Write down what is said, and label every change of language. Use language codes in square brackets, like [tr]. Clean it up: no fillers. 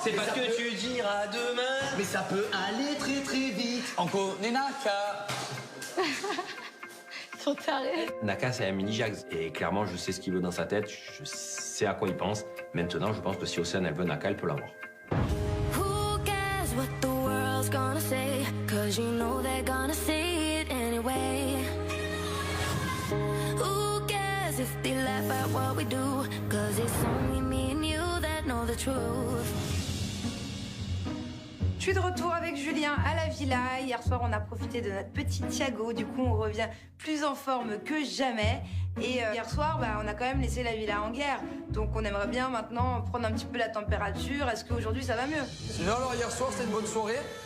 [fr] C'est pas ce que tu diras demain. Mais ça peut aller très très vite. On connaît Naka. Trop taré. Naka, c'est un mini-Jags. Et clairement, je sais ce qu'il veut dans sa tête. Je sais à quoi il pense. Maintenant, je pense que si Océane, elle veut Naka, elle peut l'avoir. [en] Who cares what the world's gonna say? Cause you know they're gonna say it anyway. Who cares if they laugh at what we do? Cause it's only me and you that know the truth. [fr] Je suis de retour avec Julien à la villa. Hier soir, on a profité de notre petit Thiago. Du coup, on revient plus en forme que jamais. Et hier soir, on a quand même laissé la villa en guerre. Donc, on aimerait bien maintenant prendre un petit peu la température. Est-ce qu'aujourd'hui, ça va mieux? Sinon, alors hier soir, c'était une bonne soirée?